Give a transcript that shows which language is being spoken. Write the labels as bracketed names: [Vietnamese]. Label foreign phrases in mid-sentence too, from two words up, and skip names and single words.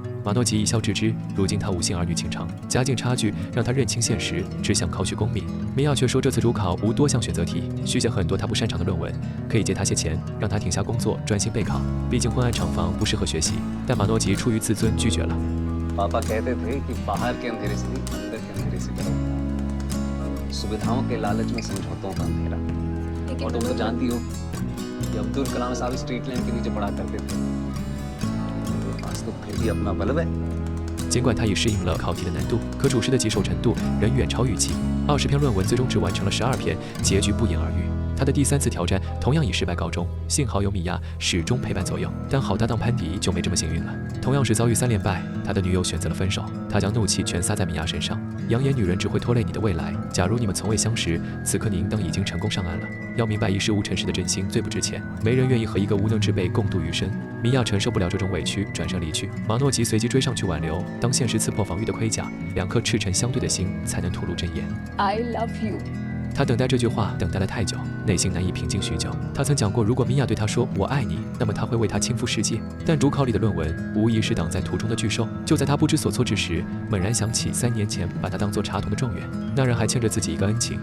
[Chinese] 马诺吉一笑置之，如今他无心儿女情长，家境差距让他认清现实，只想考取功名。米娅却说这次主考无多项选择题，续写很多他不擅长的论文，可以借他些钱，让他停下工作专心备考。毕竟昏暗厂房不适合学习，但马诺吉出于自尊拒绝了。 [Hindi] पापा कहते थे कि बाहर के अंधेरे से नहीं अंदर के अंधेरे से डरो। सुविधाओं के लालच में समझौतों का अंधेरा। और तुम तो जानती हो कि अब्दुल कलाम साहब [English] street lamp [Hindi] के नीचे पढ़ा करते थे। मेरे पास तो फिर भी अपना बल्ब है। [Chinese] 尽管他已适应了考题的难度，可主试的棘手程度仍远超预期。20篇论文最终只完成了12篇，结局不言而喻。他的第3次挑战同样以失败告终，幸好有米娅始终陪伴左右。但好搭档潘迪就没这么幸运了，同样是遭遇3连败，他的女友选择了分手。他将怒气全撒在米娅身上，扬言女人只会拖累你的未来。假如你们从未相识，此刻你应当已经成功上岸了。要明白一事无成时的真心最不值钱，没人愿意和一个无能之辈共度余生。米娅承受不了这种委屈，转身离去。马诺吉随即追上去挽留。当现实刺破防御的盔甲，两颗赤诚相对的心才能吐露真言。 [English] I love you。 [Chinese] 他等待这句话等待了太久，内心难以平静许久。他曾讲过，如果米娅对他说我爱你，那么他会为她倾覆世界。但主考里的论文无疑是挡在途中的巨兽。就在他不知所措之时，猛然想起3年前把他当作茶童的状元，那人还欠着自己一个恩情。